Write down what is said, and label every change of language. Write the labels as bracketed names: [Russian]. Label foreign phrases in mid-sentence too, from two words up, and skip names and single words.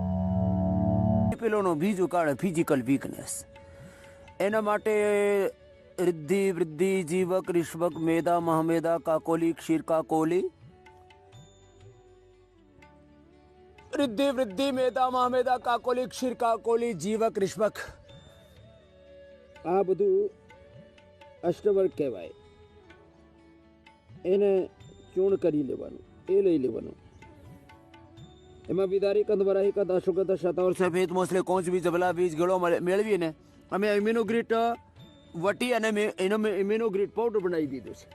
[Gujarati] પેલોનો બીજું કારણે [English] physical weakness. [Gujarati] એના માટે [Sanskrit] रिद्धि वृद्धि जीवक ऋषभक मेधा महामेधा काकोली क्षीर काकोली। [Gujarati] रिद्धि वृद्धि मेधा महामेधा काकोली क्षीर काकोली जीवक ऋषભક આ બધું અષ્ટવર્ગ કહેવાય. એને ચૂર્ણ કરી લેવાનું, એ લઈ લેવાનું. એમાં વિદારી કંદ વરાહી કંદ અશુગંધ શતાવર સફેદ મોસલે કોંચ બીજ જબલા બીજ ગળો મેળવીને અમે ઇમ્યુનોગ્રીટ વટી અને એનો ઇમ્યુનોગ્રીટ પાવડર બનાવી દીધો છે.